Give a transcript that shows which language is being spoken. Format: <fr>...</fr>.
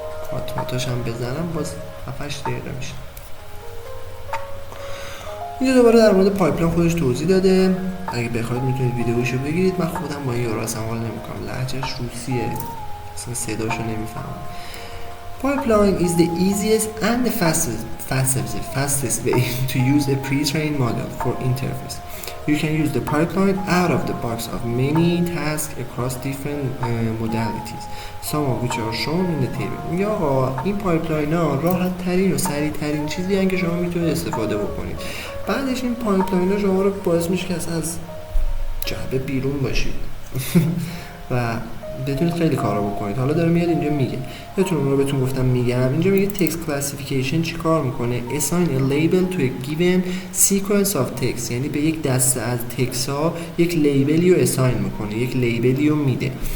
<fa>کاتماتاش هم بزنم باز 7-8 دقیقه میشه. اینجا دوباره در مورد پایپلاین خودش توضیح داده. اگه بخواید میتونید ویدیوشو بگیرید. من خودم با این یارو اصلا حال نمیکنم، لهجهش روسیه، اصلا صداشو نمیفهمم.</fa> <en>Pipeline is the easiest and the fastest way to use a pre-trained model for interface. You can use the pipeline out of the box of many tasks across different modalities, some of which are shown in the table.</en> <fa>میگه آقا این پایپلاین ها راحت ترین و سریع ترین چیزی هستن که شما میتونید استفاده بکنید. بعدش این پایپلاین ها شما رو باعث میشه که از جعبه بیرون باشید و بتونید خیلی کارا بکنید. حالا داره میاد اینجا میگه، یادتون اون رو بهتون گفتم میگم، اینجا میگه text classification چی کار میکنه؟</fa> <en>assign a label to a given sequence of text،</en> <fa>یعنی به یک دسته از تکست ها یک لیبلی رو assign میکنه، یک لیبلی رو میده.</fa>